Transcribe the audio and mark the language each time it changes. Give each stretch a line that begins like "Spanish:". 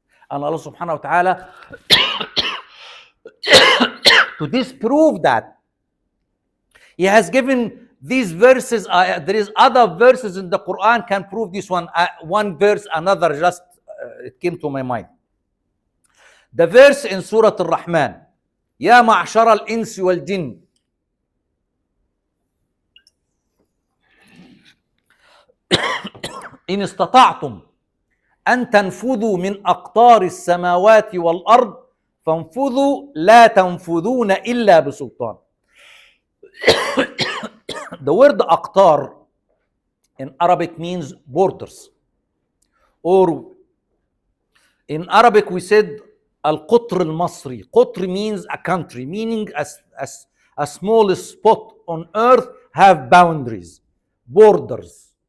English: And Allah subhanahu wa ta'ala to disprove that, He has given these verses. There is other verses in the Quran can prove this one. One verse, another, just it came to my mind. The verse in Surah Al-Rahman,
Arabic: Ya ma'ashara al-insi wal-jinn, إن استطعتم أن تنفذوا من أقطار السماوات والأرض فانفذوا لا تنفذون إلا بسلطان.
English: The word أقطار in Arabic means borders, or in Arabic we said
Arabic: القطر المصري.
English: قطر means a country, meaning a small spot on earth have boundaries, borders.